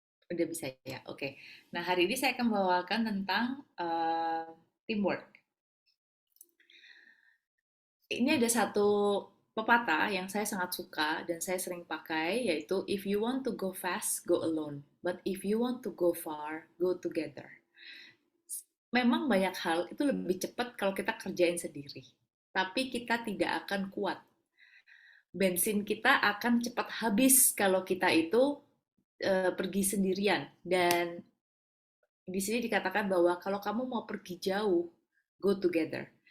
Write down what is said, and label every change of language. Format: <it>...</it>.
<id>Udah bisa ya, oke. Nah, hari ini saya akan membawakan tentang teamwork. Ini ada satu pepatah yang saya sangat suka dan saya sering pakai, yaitu</id> <en>if you want to go fast, go alone. But if you want to go far, go together.</en> <id>Memang banyak hal itu lebih cepat kalau kita kerjain sendiri. Tapi kita tidak akan kuat. Bensin kita akan cepat habis kalau kita itu pergi sendirian. Dan di sini dikatakan bahwa kalau kamu mau pergi jauh,</id> <en>go together.</en>